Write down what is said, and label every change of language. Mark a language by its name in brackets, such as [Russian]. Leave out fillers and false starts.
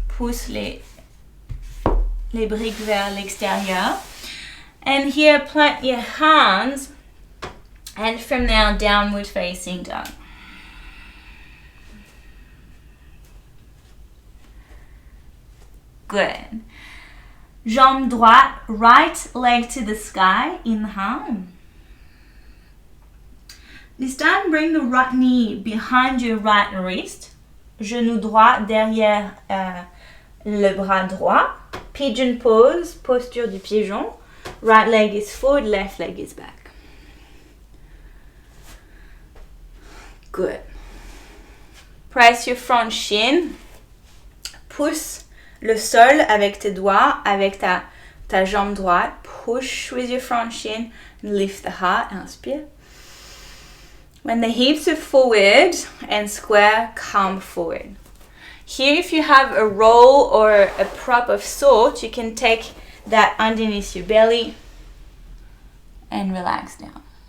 [French] Pousse les briques vers l'extérieur. [English] And here, plant your hands. And from now, downward facing dog. Good. [French] Jambe droite, [English] right leg to the sky. Inhale. This time, bring the right knee behind your right wrist. [French] Genou droit derrière le bras droit. [English] Pigeon pose, [French] posture du pigeon. [English] Right leg is forward, left leg is back. Good. Press your front shin. [French] Pousse le sol avec tes doigts, avec ta jambe droite. [English] Push with your front shin. Lift the heart. Inspire. When the hips are forward and square, come forward. Here, if you have a roll or a prop of sort, you can take that underneath your belly and relax down.